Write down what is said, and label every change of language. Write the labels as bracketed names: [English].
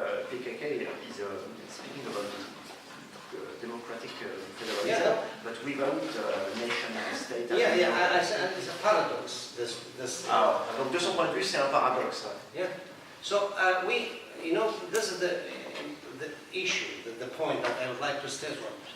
[English] PKK is speaking about democratic federalism, Yeah. but without nation state. It's a paradox. [French] Ah, donc de son point de vue, c'est un paradoxe. [English] Yeah. So this is the issue, the point that I would like to state on.